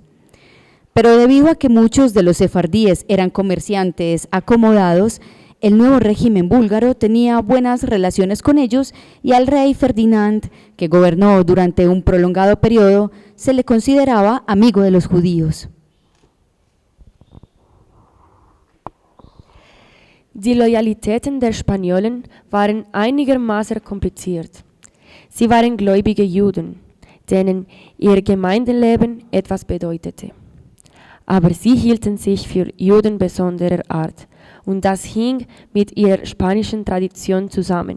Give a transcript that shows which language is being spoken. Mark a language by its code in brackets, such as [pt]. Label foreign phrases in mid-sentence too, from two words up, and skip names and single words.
[es] Pero debido a que muchos de los sefardíes eran comerciantes acomodados, El nuevo régimen búlgaro tenía buenas relaciones con ellos y al rey Ferdinand, que gobernó durante un prolongado periodo, se le consideraba amigo de los judíos. [de] Die Loyalitäten der Spaniolen waren einigermaßen kompliziert. Sie waren gläubige Juden, denen ihr Gemeindeleben etwas bedeutete. Aber sie hielten sich für Juden besonderer Art und das hing mit ihrer spanischen Tradition zusammen.